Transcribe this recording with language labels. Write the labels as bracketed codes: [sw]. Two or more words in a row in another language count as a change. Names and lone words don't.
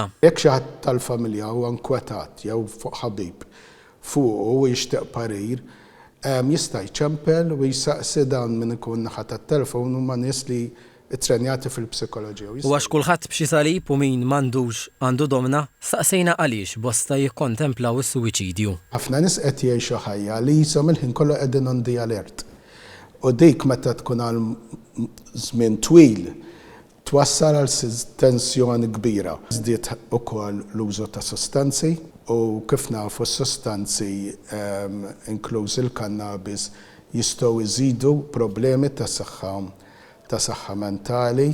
[mt] Jekk xi ħadd tal-familja huwa nkwetat jew fuq ħabib fuq u jixtieq parir, jista' jċempel u jsaqsi dan min ikun naħa tat-telefon huma nies li ttrenjati fil-psikoloġija. U għax kulħadd b'xi salib u min m'għandux għandu domna, staqsejna għaliex bosta jikkontemplaw is-suwiċidju. Ħafna nies qed jgħixu ħajja li jisom il-ħin kollu qegħdin [en] on the alert. [mt] U dik meta tkun għal żmien twil twassal għal tensjoni kbira. Żdied ukoll l-użu ta' sostanzi u kif nafu s-sostanzi inkluż il-kannabis jistgħu jżidu problemi ta' saħħa mentali.